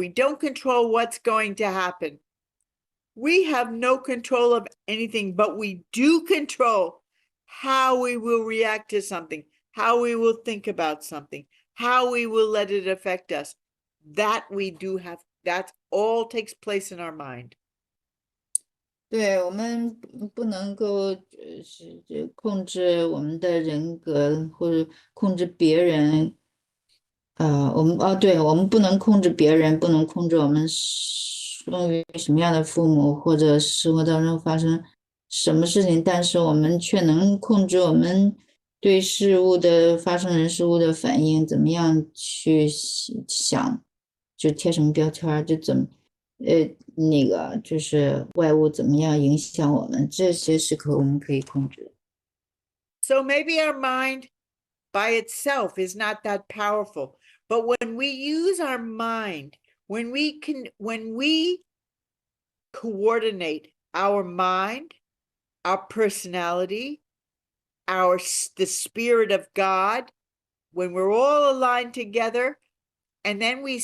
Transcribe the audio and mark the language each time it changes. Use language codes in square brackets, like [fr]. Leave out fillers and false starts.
[en] We don't control what's going to happen. We have no control of anything, but we do control how we will react to something, how we will think about something, how we will let it affect us. That we do have, that all takes place in our mind. [zh] 对，我们不能够控制我们的人格，或者控制别人。对，我们不能控制别人，不能控制我们生于什么样的父母，或者生活当中发生什么事情，但是我们却能控制我们对事物的发生人事物的反应，怎么样去想，就贴什么标签，就怎么。那个就是外物怎么样影响我们，这些是我们可以控制。 [en] So maybe our mind by itself is not that powerful, but when we use our mind, when we coordinate our mind, our personality, the spirit of God, when we're all aligned together, and then